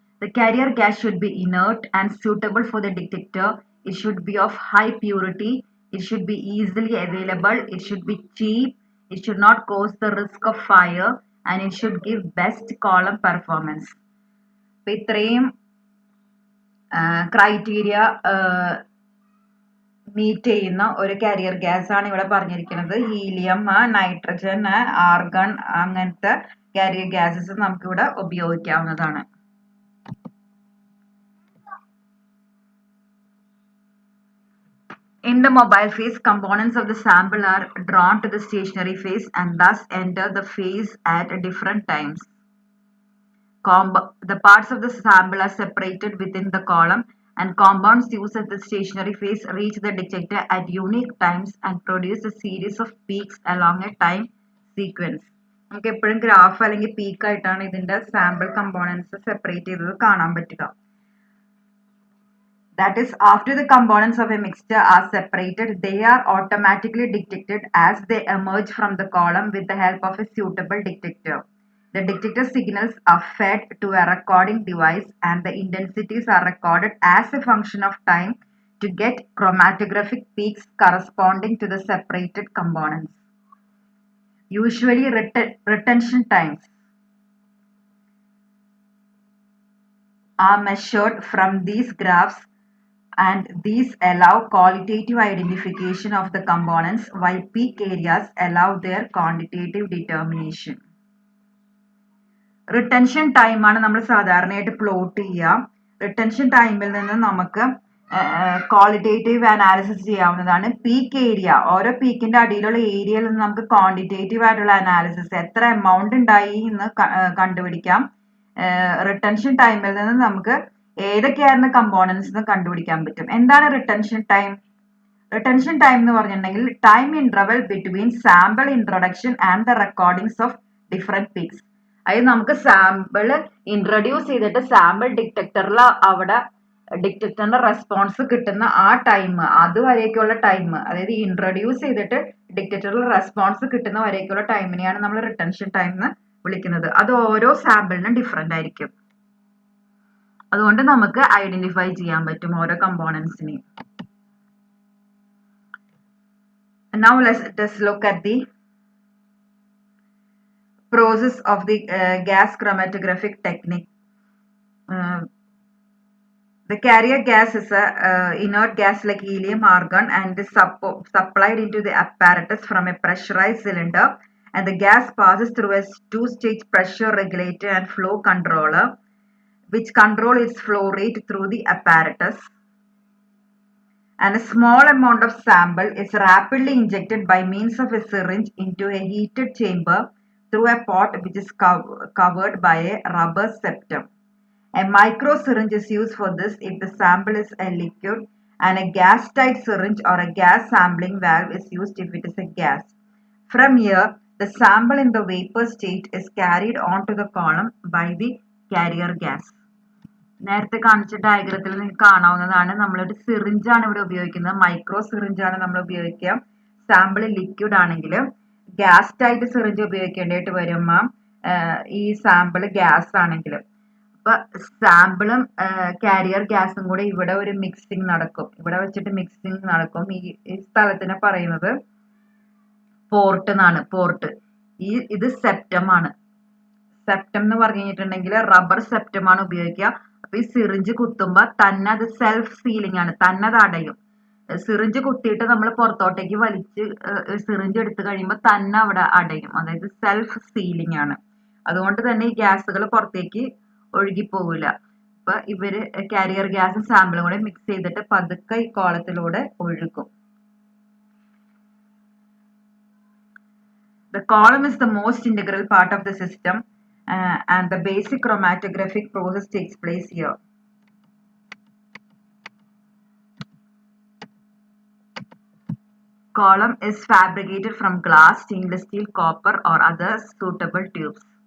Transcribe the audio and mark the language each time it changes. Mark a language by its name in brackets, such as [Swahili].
[English] The carrier gas should be inert and suitable for the detector. It should be of high purity. It should be easily available. It should be cheap. It should not cause the risk of fire. And it should give best column performance. [Malayalam] അപ്പോൾ ഇത്രയും criteria meet ചെയ്യുന്ന ഒരു carrier gas ആണ് ഇവിടെ പറഞ്ഞിരിക്കുന്നത്. Helium, nitrogen, argon അങ്ങനത്തെ carrier gases നമുക്കിവിടെ ഉപയോഗിക്കാവുന്നതാണ്. [English] In the mobile phase, components of the sample are drawn to the stationary phase and thus enter the phase at different times. The parts of the sample are separated within the column, and compounds used at the stationary phase reach the detector at unique times and produce a series of peaks along a time sequence. [Malayalam] നമുക്ക് എപ്പോഴും graph അല്ലെങ്കിൽ peak ആയിട്ടാണ് ഇതിന്റെ sample components separate ചെയ്തത് കാണാൻ പറ്റുക. [English] That is, after the components of a mixture are separated, they are automatically detected as they emerge from the column with the help of a suitable detector. The detector signals are fed to a recording device and the intensities are recorded as a function of time to get chromatographic peaks corresponding to the separated components. Usually retention times are measured from these graphs, and these allow qualitative identification of the components while peak areas allow their quantitative determination. [Malayalam] Retention ടൈമാണ് നമ്മൾ സാധാരണയായിട്ട് plot ചെയ്യുക. Retention ടൈമിൽ നിന്ന് നമുക്ക് qualitative analysis ചെയ്യാവുന്നതാണ്. Peak area, ഓരോ പീക്കിന്റെ അടിയിലുള്ള ഏരിയയിൽ നിന്ന് നമുക്ക് ക്വാണ്ടിറ്റേറ്റീവ് ആയിട്ടുള്ള അനാലിസിസ് എത്ര എമൗണ്ട് ഉണ്ടായി എന്ന് കണ്ടുപിടിക്കാം. റിട്ടൻഷൻ ടൈമിൽ നിന്ന് നമുക്ക് ഏതൊക്കെയായിരുന്നു കമ്പോണൻസ് എന്ന് കണ്ടുപിടിക്കാൻ പറ്റും. എന്താണ് [English] Retention time? Retention time [Malayalam] എന്ന് പറഞ്ഞിട്ടുണ്ടെങ്കിൽ [English] Time interval between sample introduction and the recordings of different peaks. [Malayalam] അതായത് നമുക്ക് സാമ്പിൾ ഇൻട്രൊഡ്യൂസ് ചെയ്തിട്ട് സാമ്പിൾ ഡിറ്റക്ടറിൽ അവിടെ ഡിറ്റക്ടറിന്റെ റെസ്പോൺസ് കിട്ടുന്ന ആ ടൈം, അതുവരേക്കുള്ള ടൈം, അതായത് ഇൻട്രൊഡ്യൂസ് ചെയ്തിട്ട് ഡിറ്റക്ടറിൽ റെസ്പോൺസ് കിട്ടുന്ന വരേക്കുള്ള ടൈമിനെയാണ് നമ്മൾ റിട്ടൻഷൻ ടൈം എന്ന് വിളിക്കുന്നത്. അത് ഓരോ സാമ്പിളിനും ഡിഫറെന്റ് ആയിരിക്കും. അതുകൊണ്ട് നമുക്ക് ഐഡന്റിഫൈ ചെയ്യാൻ പറ്റും ഓരോ കമ്പോണൻസിനെയും. [English] Now let's look at the process of the gas chromatographic technique. The carrier gas is a inert gas like helium, argon, and is supplied into the apparatus from a pressurized cylinder, and the gas passes through a two-stage pressure regulator and flow controller, which control its flow rate through the apparatus. And a small amount of sample is rapidly injected by means of a syringe into a heated chamber through a pot which is covered by a rubber septum. A micro syringe is used for this if the sample is a liquid, and a gas-tight syringe or a gas sampling valve is used if it is a gas. From here, the sample in the vapor state is carried onto the column by the carrier gas. [Malayalam] നേരത്തെ കാണിച്ച ഡയഗ്രത്തിൽ നിങ്ങൾക്ക് കാണാവുന്നതാണ്. നമ്മളൊരു സിറിഞ്ചാണ് ഇവിടെ ഉപയോഗിക്കുന്നത്. Micro സിറിഞ്ചാണ് നമ്മൾ ഉപയോഗിക്കുക. Sample liquid ആണെങ്കിൽ ഗ്യാസ് ടൈറ്റ് സിറിഞ്ച് ഉപയോഗിക്കേണ്ടതായിട്ട് വരുമ്പോൾ ഈ സാമ്പിൾ ഗ്യാസ് ആണെങ്കിൽ അപ്പൊ സാമ്പിളും കാരിയർ ഗ്യാസും കൂടെ ഇവിടെ ഒരു മിക്സിംഗ് നടക്കും. ഇവിടെ വെച്ചിട്ട് മിക്സിംഗ് നടക്കും. ഈ സ്ഥലത്തിനെ പറയുന്നത് പോർട്ട് എന്നാണ്. പോർട്ട് ഇത് സെപ്റ്റം ആണ്. സെപ്റ്റം എന്ന് പറഞ്ഞു കഴിഞ്ഞിട്ടുണ്ടെങ്കിൽ റബ്ബർ സെപ്റ്റം ആണ് ഉപയോഗിക്കുക. അപ്പൊ ഈ സിറിഞ്ച് കുത്തുമ്പോ തന്നെ അത് സെൽഫ് സീലിംഗ് ആണ്, തന്നെ അത് അടയും. സിറിഞ്ച് കുത്തിയിട്ട് നമ്മൾ പുറത്തോട്ടേക്ക് വലിച്ച് സിറിഞ്ച് എടുത്തു കഴിയുമ്പോൾ തന്നെ അവിടെ അടയും. അതായത് സെൽഫ് സീലിംഗ് ആണ്. അതുകൊണ്ട് തന്നെ ഈ ഗ്യാസുകൾ പുറത്തേക്ക് ഒഴുകി പോവില്ല. അപ്പൊ ഇവര് കാരിയർ ഗ്യാസും സാമ്പിളും കൂടെ മിക്സ് ചെയ്തിട്ട് പതുക്കെ ഈ കോളത്തിലൂടെ ഒഴുകും. [English] The column is the most integral part of the system, and the basic chromatographic process takes place here. Column is fabricated from glass, stainless steel, copper, or other suitable tubes.